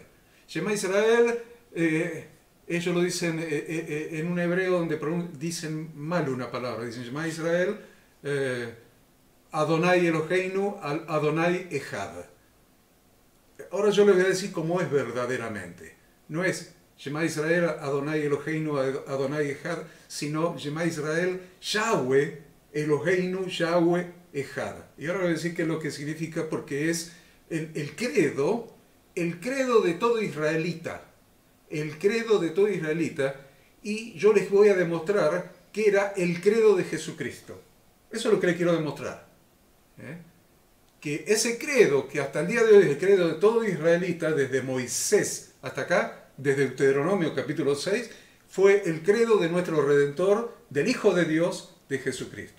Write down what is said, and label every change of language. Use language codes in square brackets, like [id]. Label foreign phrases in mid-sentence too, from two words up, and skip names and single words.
[he] שמע ישראל, [es] ellos lo dicen en un hebreo donde dicen mal una palabra, dicen [he] שמע ישראל, אדני אלהינו, אדני אחד. [es] Ahora yo les voy a decir cómo es verdaderamente. No es [he] שמע ישראל, אדני אלהינו, אדני אחד, [es] sino [he] שמע ישראל, יהוה אלהינו, יהוה אחד. [es] Y ahora voy a decir qué es lo que significa, porque es el credo de todo israelita. El credo de todo israelita. Y yo les voy a demostrar que era el credo de Jesucristo. Eso es lo que les quiero demostrar. Que ese credo, que hasta el día de hoy es el credo de todo israelita, desde Moisés hasta acá, desde Deuteronomio capítulo 6, fue el credo de nuestro Redentor, del Hijo de Dios, de Jesucristo.